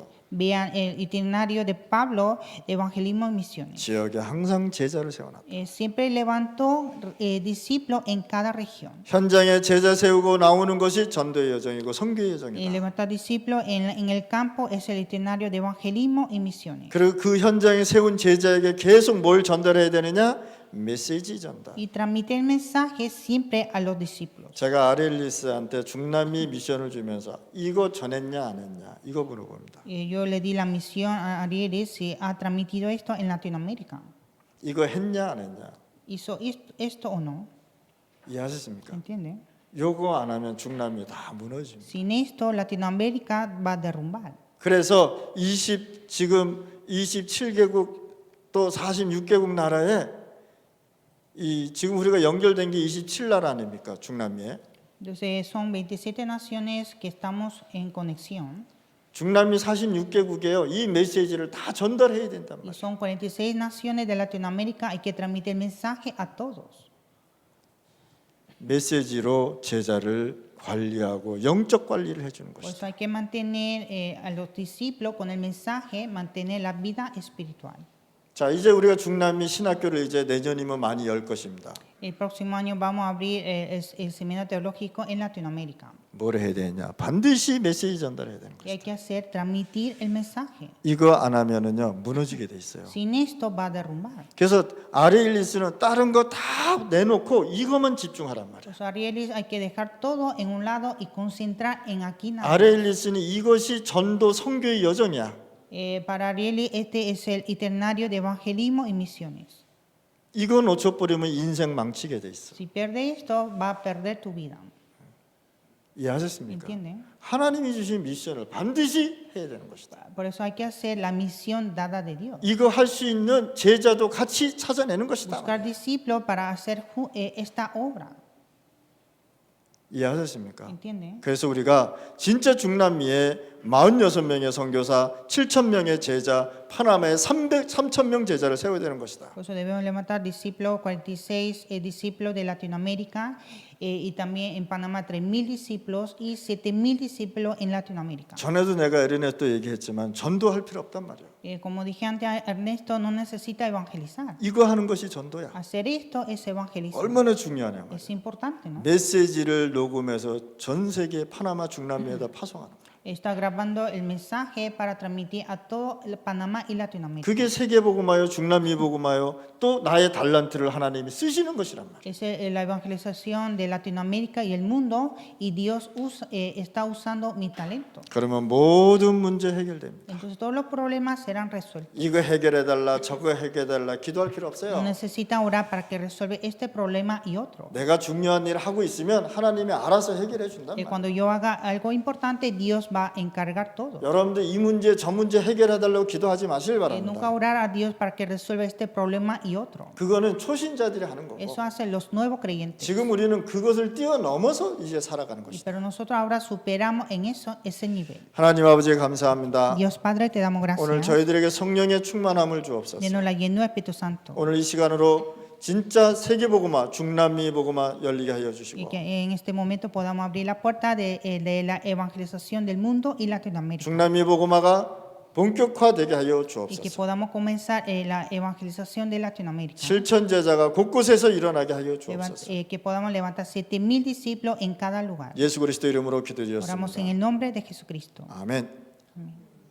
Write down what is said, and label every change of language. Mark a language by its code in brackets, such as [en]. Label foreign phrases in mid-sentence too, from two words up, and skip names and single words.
[es] Vean el itinerario de Pablo de evangelismo y misiones. [ko] 지역에 항상 제자를 세워놨다. [es] Siempre levantó discípulos en cada región. [ko] 현장에 제자 세우고 나오는 것이 전도의 여정이고 선교의 여정이다. [es] Levantar discípulos en el campo es el itinerario de evangelismo y misiones. [ko] 그리고 그 현장에 세운 제자에게 계속 뭘 전달해야 되느냐? 메시지 전달. [es] Y transmite el mensaje siempre a los discípulos. [ko] 제가 아렐리스한테 중남미 미션을 주면서 이거 전했냐 안 했냐 이거 물어봅니다. [es] Yo le di la misión a Arieles si ha transmitido esto en Latinoamérica. [ko] 이거 했냐 안 했냐 [es] ¿Hizo esto o no? [ko] 이해하셨습니까? [es] ¿Entiende? [ko] 요거 안 하면 중남미 다 무너집니다. [es] Sin esto, Latinoamérica va a derrumbar. [ko] 그래서 지금 27개국 또 46개국 나라에 지금 우리가 연결된 게 27나라 아닙니까? 중남미에. [es] Entonces, son 27 naciones que estamos en conexión [ko] 중남미 46개국에요. 이 메시지를 다 전달해야 된단 [es] y [ko] 말이에요. [es] son 46 naciones de Latinoamérica. Hay que transmitir el mensaje a todos. [ko] 메시지로 제자를 관리하고 영적 관리를 해주는 [es] Por [ko] 것이다. [es] eso hay que mantener a los discípulos con el mensaje, mantener la vida espiritual. [ko] 자, 이제 우리가 중남미 신학교를 이제 내년이면 많이 열 것입니다. [es] El próximo año vamos a abrir el seminario teológico en Latinoamérica. [ko] 뭘 해야 되냐? 반드시 메시지 전달해야 되는 [es] ¿Qué hay [ko] 것이다. [es] que hacer? Transmitir el mensaje. [ko] 이거 안 하면은요 무너지게 돼 있어요. [es] Sin esto va a derrumbar. [ko] 그래서 아레일리스는 다른 거 다 내놓고 이것만 집중하란 말이에요. [es] Los Arielis hay que dejar todo en un lado y concentrar en aquí nada. [ko] 아레일리스는 이것이 전도 선교의 여정이야. [es] Para Arieli este es el itinerario de evangelismo y misiones. [ko] 이거 놓쳐버리면 인생 망치게 돼 있어. [es] Si pierdes esto, va a perder tu vida. [ko] 이해하셨습니까? [es] ¿Entienden? [ko] 하나님이 주신 미션을 반드시 해야 되는 것이다. [es] Por eso hay que hacer la misión dada de Dios. [ko] 이거 할 수 있는 제자도 같이 찾아내는 것이다. [es] Buscar discípulos para hacer esta obra. [ko] 이해하셨습니까? [es] ¿Entienden? [ko] 그래서 우리가 진짜 중남미에 46명의 선교사, 7,000명의 제자, 파나마에 3,000명 제자를 세워야 되는 것이다. [es] Por eso debemos levantar discípulos, 46 discípulos de Latinoamérica y también en Panamá 3,000 discípulos y 7,000 discípulos en Latinoamérica. [ko] 전에도 내가 에르네스토 얘기했지만 전도할 필요 없단 말이에요. [es] Como dije antes, Ernesto no necesita evangelizar. [ko] 이거 하는 것이 전도야. [es] Hacer esto es evangelizar. [ko] 얼마나 중요하냐 말이야. [es] Es importante, ¿no? [ko] 메시지를 녹음해서 전 세계 파나마 중남미에다 파송하는 거야. [es] Está grabando el mensaje para transmitir a todo Panamá y Latinoamérica. [ko] 그게 세계 복음화요, 중남미 복음화요, 또 나의 달란트를 하나님이 쓰시는 것이란 말이야. [es] Es la evangelización de Latinoamérica y el mundo y Dios está usando mi talento. [ko] 그러면 모든 문제 해결됩니다. [es] Entonces todos los problemas serán resueltos. [ko] 이거 해결해달라, 저거 해결해달라 기도할 필요 [es] No [ko] 없어요. [es] necesita orar para que resuelva este problema y otro. [ko] 내가 중요한 일을 하고 있으면 하나님이 알아서 해결해 준단 말이야. [es] Cuando yo haga algo importante, Dios va a encargar todo. [ko] 여러분들 이 문제 저 문제 해결해달라고 기도하지 마시길 [es] Nunca [ko] 바랍니다. [es] orar a Dios para que resuelva este problema y otro. [ko] 그거는 초신자들이 하는 거고 [es] Eso hacen los nuevos creyentes. [ko] 지금 우리는 그것을 뛰어넘어서 이제 살아가는 것이다. [es] Pero nosotros ahora superamos en eso ese nivel. [ko] 하나님 아버지 감사합니다. [es] Dios Padre, te damos [ko] 오늘 [es] gracias. [ko] 저희들에게 성령의 충만함을 주옵소서. [es] Denos la llenura del Espíritu Santo. [ko] 오늘 이 시간으로 진짜 세계 복음화, 중남미 복음화 열리게 하여 [es] Y [ko] 주시고 [es] que en este momento podamos abrir la puerta de la evangelización del mundo y Latinoamérica. [ko] 중남미 복음화가 본격화되게 하여 [es] Y que [ko] 주옵소서. [es] podamos comenzar la evangelización de Latinoamérica. [ko] 실천 제자가 곳곳에서 일어나게 하여 주옵소서. [es] Que podamos levantar 7,000 discípulos en cada lugar. [ko] 예수 그리스도 이름으로 [es] Oramos en [ko] 기도드렸습니다. [es] el nombre de Jesucristo. [ko] 아멘. [es] Amén.